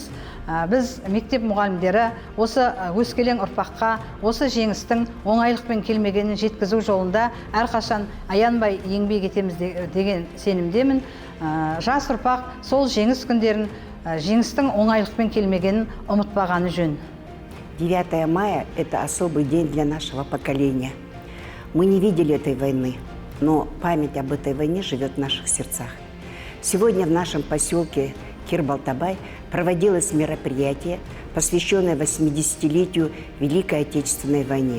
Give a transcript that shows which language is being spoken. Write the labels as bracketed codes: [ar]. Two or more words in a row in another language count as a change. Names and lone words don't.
[kk] Біз мектеп мұғалімдері осы өскелең ұрпаққа осы жеңістің оңайлықпен келмегенін жеткізу жолында әрқашан аянбай еңбек етеміз деген сенімдемін. Жас ұрпақ сол жеңіс күндерін жеңістің оңайлықпен келмегенін ұмытпағаны жөн. [ru] 9 мая – это особый день для нашего поколения. Мы не видели этой войны, но память об этой войне живет в наших сердцах. Сегодня в нашем поселке Кир-Балтабай проводилось мероприятие, посвященное 80-летию Великой Отечественной войне.